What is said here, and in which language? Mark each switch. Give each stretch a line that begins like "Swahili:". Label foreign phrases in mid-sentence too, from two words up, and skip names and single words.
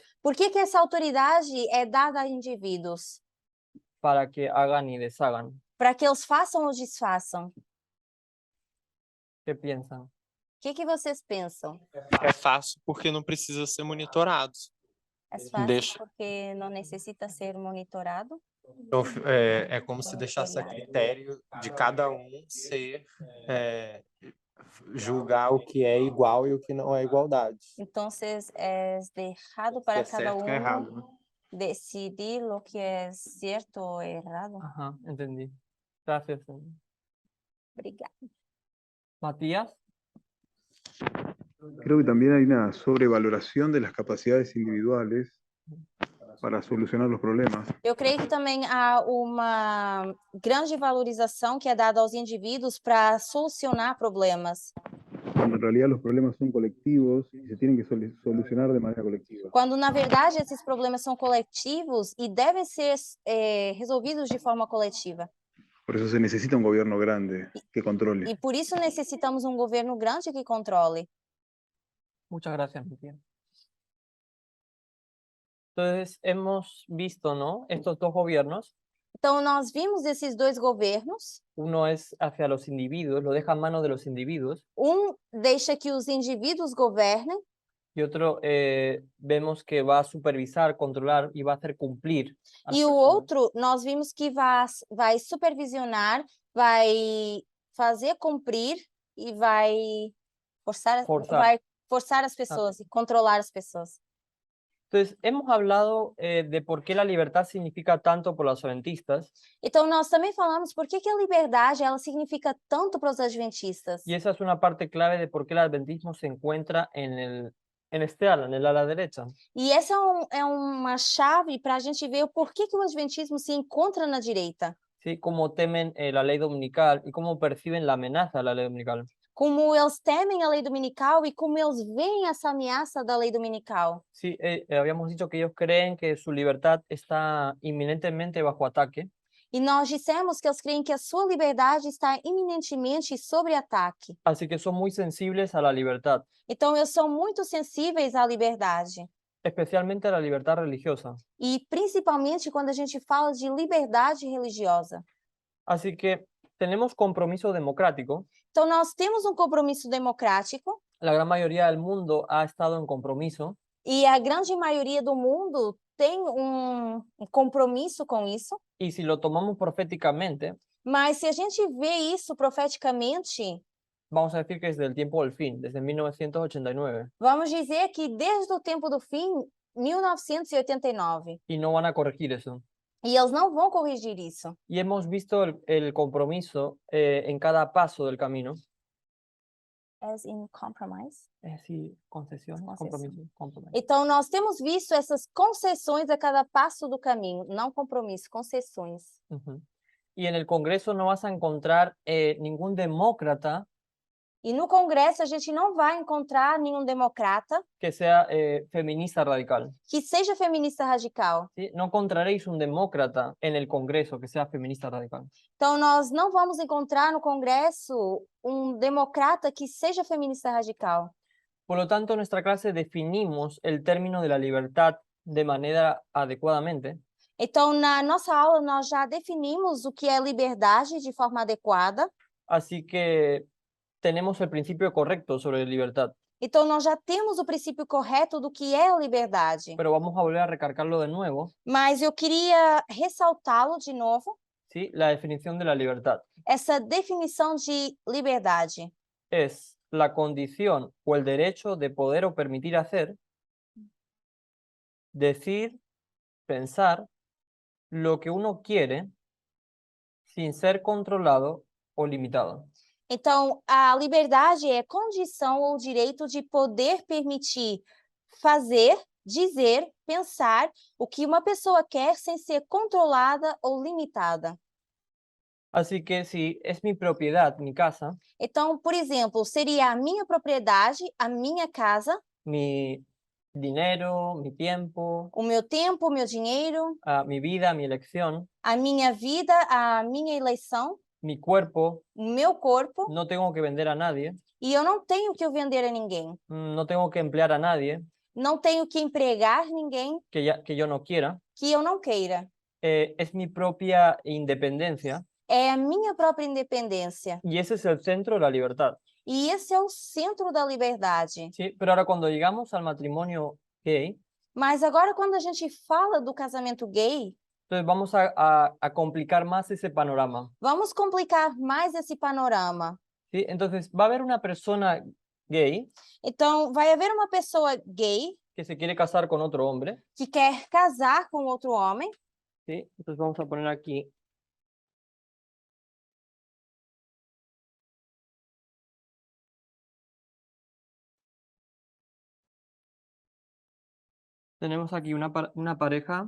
Portuguese: por que essa autoridade é dada a indivíduos?
Spanish: para que hagan y deshagan?
Portuguese: Para que eles façam ou desfaçam?
Spanish: ¿Qué piensan?
Portuguese: O que vocês pensam? É fácil porque não precisa ser monitorado. É fácil Deixa. porque não necessita ser monitorado? Então, é como se deixasse a critério de cada um julgar o que é igual e o que não é igualdade. Então, é deixado para Se é cada certo ou errado, né? decidir o que é certo ou errado?
Spanish: Ajá, entendí. Gracias.
Portuguese: Obrigada. Matías.
Spanish: Creo que también hay una sobrevaloración de las capacidades individuales para solucionar los problemas.
Portuguese: Eu creio que também há uma grande valorização que é dada aos indivíduos para solucionar problemas.
Spanish: Cuando en realidad los problemas son colectivos y se tienen que solucionar de manera colectiva.
Portuguese: Quando, na verdade, esses problemas são coletivos e devem ser resolvidos de forma coletiva.
Spanish: Por eso se necesita un gobierno grande que controle.
Portuguese: E por isso necessitamos um governo grande que controle.
Spanish: Muchas gracias, Matías. Entonces, hemos visto, ¿no? Estos dos gobiernos.
Portuguese: Então, nós vimos esses dois governos.
Spanish: Uno es hacia los individuos, lo deja en manos de los individuos,
Portuguese: Deixa que os indivíduos governem,
Spanish: y otro vemos que va a supervisar, controlar y va a hacer cumplir. a las
Portuguese: e o
Spanish: personas.
Portuguese: outro nós vimos que vai supervisionar, vai fazer cumprir e vai Forçar. vai forçar as pessoas e controlar as pessoas.
Spanish: Entonces, hemos hablado de por qué la libertad significa tanto por los adventistas,
Portuguese: Então, nós também falamos por que a liberdade ela significa tanto para os adventistas.
Spanish: y esa es una parte clave de por qué el adventismo se encuentra en este ala, en el ala derecha.
Portuguese: E essa é uma chave para a gente ver o porquê que o adventismo se encontra na direita.
Spanish: ¿Sí? Cómo temen la ley dominical y cómo perciben la amenaza de la ley dominical.
Portuguese: Como eles temem a lei dominical e como eles veem essa ameaça da lei dominical.
Spanish: Sí, habíamos dicho que ellos creen que su libertad está inminentemente bajo ataque.
Portuguese: E nós dissemos que eles creem que a sua liberdade está iminentemente sob ataque.
Spanish: Así que son muy sensibles a la libertad,
Portuguese: Então, eles são muito sensíveis à liberdade.
Spanish: especialmente a la libertad religiosa.
Portuguese: E principalmente quando a gente fala de liberdade religiosa.
Spanish: Así que tenemos compromiso democrático.
Portuguese: Então, nós temos um compromisso democrático
Spanish: La gran mayoría del mundo ha estado en compromiso.
Portuguese: e a grande maioria do mundo tem um compromisso com isso.
Spanish: Y si lo tomamos proféticamente,
Portuguese: Mas se a gente vê isso profeticamente,
Spanish: vamos a decir que desde el tiempo del fin, desde 1989,
Portuguese: vamos dizer que desde o tempo do fim, 1989,
Spanish: y no van a corregir eso.
Portuguese: e eles não vão corrigir isso.
Spanish: Y hemos visto el compromiso en cada paso del camino.
English: As in compromise.
Spanish: Sí, concesión, Concesión. compromiso, compromiso.
Portuguese: Então, nós temos visto essas concessões a cada passo do caminho, não compromisso, concessões. Ujú.
Spanish: Y en el Congreso no vas a encontrar ningún demócrata
Portuguese: E no Congresso a gente não vai encontrar nenhum democrata
Spanish: que sea feminista radical.
Portuguese: que seja feminista radical.
Spanish: ¿Sí? No encontraréis un demócrata en el Congreso que sea feminista radical.
Portuguese: Então, nós não vamos encontrar no Congresso um democrata que seja feminista radical.
Spanish: Por lo tanto, en nuestra clase definimos el término de la libertad de manera adecuadamente.
Portuguese: Então, na nossa aula, nós já definimos o que é liberdade de forma adequada.
Spanish: Así que tenemos el principio correcto sobre libertad,
Portuguese: Então, nós já temos o princípio correto do que é a liberdade.
Spanish: pero vamos a volver a recargarlo de nuevo,
Portuguese: Mas eu queria ressaltá-lo de novo,
Spanish: ¿sí? La definición de la libertad
Portuguese: essa definição de liberdade.
Spanish: es la condición o el derecho de poder o permitir hacer, decir, pensar lo que uno quiere sin ser controlado o limitado.
Portuguese: Então, a liberdade é condição ou direito de poder permitir fazer, dizer, pensar o que uma pessoa quer sem ser controlada ou limitada.
Spanish: Así que si es mi propiedad, mi casa,
Portuguese: Então, por exemplo, seria a minha propriedade, a minha casa,
Spanish: mi dinero, mi tiempo,
Portuguese: o meu tempo, o meu dinheiro,
Spanish: mi vida, mi elección,
Portuguese: a minha vida, a minha eleição,
Spanish: mi cuerpo,
Portuguese: o meu corpo,
Spanish: no tengo que vender a nadie,
Portuguese: e eu não tenho que vender a ninguém.
Spanish: no tengo que emplear a nadie
Portuguese: Não tenho que empregar ninguém
Spanish: que yo no quiera,
Portuguese: que eu não queira.
Spanish: es mi propia independencia
Portuguese: É a minha própria independência.
Spanish: y ese es el centro de la libertad.
Portuguese: E esse é o centro da liberdade.
Spanish: ¿Sí? Pero ahora cuando llegamos al matrimonio gay,
Portuguese: Mas agora, quando a gente fala do casamento gay,
Spanish: entonces vamos a complicar más ese panorama.
Portuguese: vamos complicar mais esse panorama.
Spanish: ¿Sí? Entonces va a haber una persona gay
Portuguese: Então, vai haver uma pessoa gay
Spanish: que se quiere casar con otro hombre,
Portuguese: que quer casar com outro homem.
Spanish: ¿sí? Entonces vamos a poner aquí. Tenemos aquí una pareja,